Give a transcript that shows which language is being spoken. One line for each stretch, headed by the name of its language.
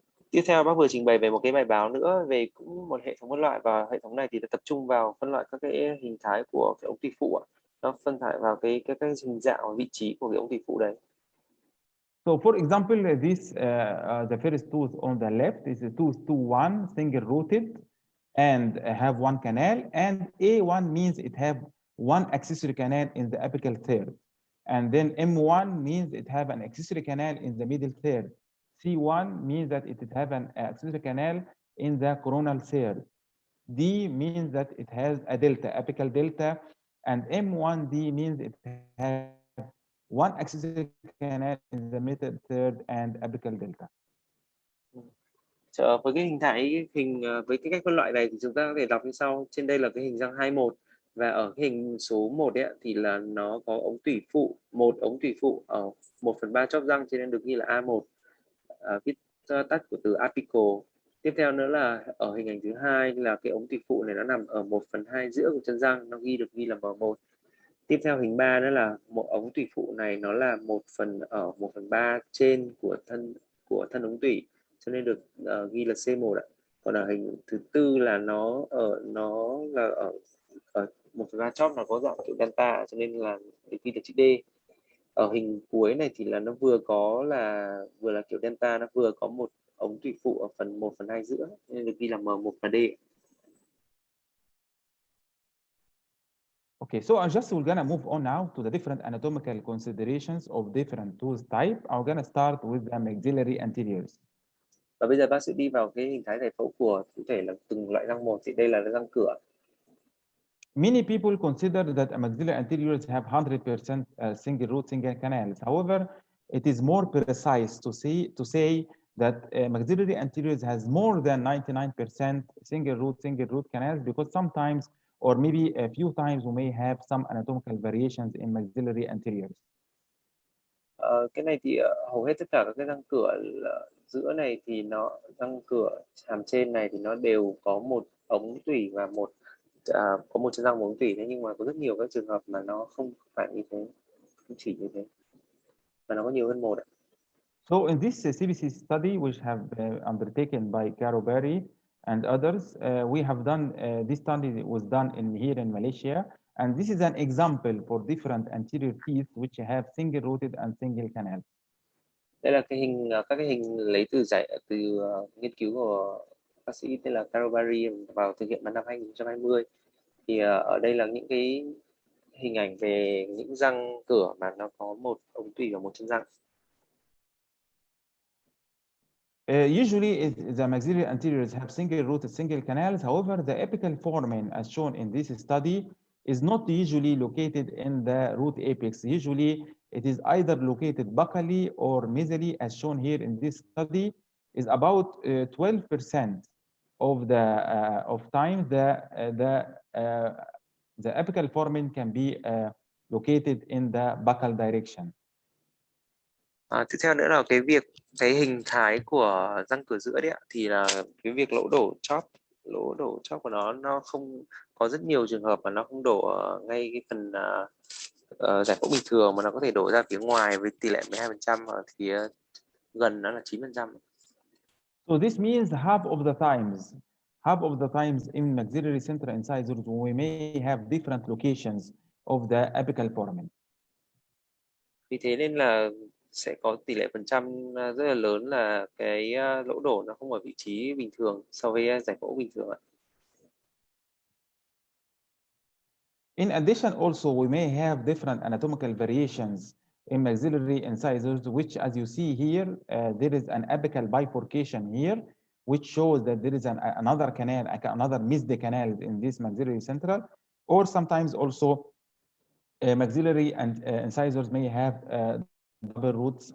Vietnamese: Tiếp theo bác vừa trình bày về một cái bài báo nữa về cũng một hệ thống phân loại, và hệ thống này thì tập trung vào phân loại các cái hình thái của cái ống tủy phụ ạ. Nó phân loại vào cái hình dạng và vị trí của cái ống tủy phụ đấy.
English: So for example, this the first tooth on the left is a tooth 2-1 single rooted and have one canal, and A1 means it have one accessory canal in the apical third, and then M1 means it have an accessory canal in the middle third. C1 means that it have an accessory canal in the coronal third. D means that it has a delta, apical delta, and M1D means it has one accessory canal in the middle third and apical delta.
Vietnamese: Với cái hình thái với cái cách phân loại này thì chúng ta có thể đọc như sau. Trên đây là cái hình răng 21, và ở cái hình số 1 ấy, thì là nó có ống tủy phụ, một ống tủy phụ ở 1/3 chóp răng, cho nên được ghi là A1, viết tắt của từ apical. Tiếp theo nữa là ở hình ảnh thứ hai là cái ống tủy phụ này nó nằm ở 1/2 giữa của chân răng, nó được ghi là M1. Tiếp theo hình 3 nữa là một ống tủy phụ này nó là 1/3 trên của thân ống tủy, cho nên được ghi là C1 ạ. Còn ở hình thứ tư là nó là ở 1/3 chóp, nó có dạng kiểu delta, cho nên là ghi là chữ D. Ở hình cuối này thì là nó vừa là kiểu delta, nó vừa có một ống tủy phụ ở phần 1/2 giữa, nên được ghi là M1 và D.
English: Okay, so we're gonna move on now to the different anatomical considerations of different tooth type. I'm gonna start with the maxillary anteriors.
Vietnamese: Và bây giờ bác sẽ đi vào cái hình thái giải phẫu của cụ thể là từng loại răng một. Thì đây là răng cửa.
English: Many people consider that maxillary anteriors have 100% single root, single canals. However, it is more precise to say that maxillary anteriors has more than 99% single root canals, because sometimes, or maybe a few times, we may have some anatomical variations in maxillary anteriors.
Vietnamese: Cái này thì hầu hết tất cả các cái răng cửa giữa này thì răng cửa hàm trên này thì nó đều có một ống tủy và có một chân răng một ống tủy. Thế nhưng mà có rất nhiều các trường hợp mà nó không phải như thế, không chỉ như thế, mà nó có nhiều hơn một ạ.
English: So in this CBC study, which have undertaken by Caro Berry and others, we have done this study was done here in Malaysia, and this is an example for different anterior teeth which have single rooted and single canal.
Vietnamese: Đây là các cái hình lấy từ nghiên cứu của bác sĩ tên là Caro Berry vào thực hiện vào năm 2020. Thì ở đây là những cái hình ảnh về những răng cửa mà nó có một ống tủy và một chân răng.
English: Usually, the maxillary anteriors have single rooted, single canals. However, the apical foramen, as shown in this study, is not usually located in the root apex. Usually, it is either located buccally or mesially, as shown here in this study. Is about 12% of time the apical foramen can be located in the buccal direction.
Vietnamese: Tiếp theo nữa là cái hình thái của răng cửa giữa đấy ạ, thì là cái việc lỗ đổ chóp của nó không có rất nhiều trường hợp mà nó không đổ ngay cái phần giải phẫu bình thường, mà nó có thể đổ ra phía ngoài với tỷ lệ 12% ở gần nó là 9%.
English: So this means half of the times in maxillary central incisors we may have different locations of the apical foramen.
Vietnamese: Vì thế nên là sẽ có tỷ lệ phần trăm rất là lớn là cái lỗ đổ nó không ở vị trí bình thường so với giải phẫu bình thường ạ.
English: In addition, also we may have different anatomical variations in maxillary incisors, which, as you see here, there is an apical bifurcation here, which shows that there is another canal, another missed canal in this maxillary central, or sometimes also maxillary and incisors may have double roots.